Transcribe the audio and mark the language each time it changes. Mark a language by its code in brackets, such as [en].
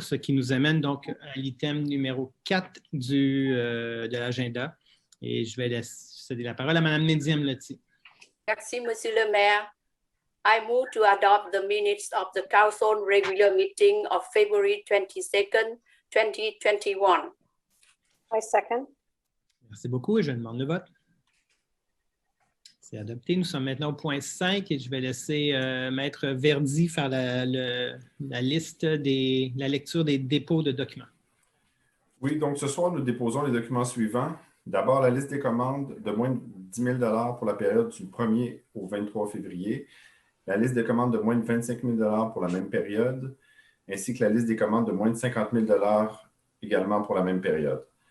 [fr] Ce qui nous amène donc à l'item numéro 4 de l'agenda. Et je vais céder la parole à Mme Nedzi-Amloti. Merci, Monsieur le maire. [en] I move to adopt the minutes of the council regular meeting of February 22nd, 2021. I second. [fr] Merci beaucoup et je demande le vote. C'est adopté. Nous sommes maintenant au point 5 et je vais laisser Maître Verdi faire la liste la lecture des dépôts de documents. Oui, donc ce soir, nous déposons les documents suivants. D'abord, la liste des commandes de moins de 10 000 $ pour la période du 1er au 23 février, la liste des commandes de moins de 25 000 $ pour la même période, ainsi que la liste des commandes de moins de 50 000 $ également pour la même période.